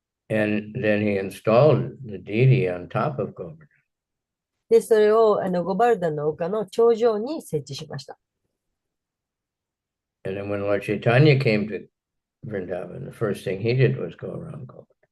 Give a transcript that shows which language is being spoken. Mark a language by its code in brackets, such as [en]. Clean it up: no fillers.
[en] And then he installed the deity on top of Govardhan. [ja] で、それをゴバルダンの丘の頂上に設置しました。 [en] And then when Lord Chaitanya came to Vrindavan, the first thing he did was go around Govardhan.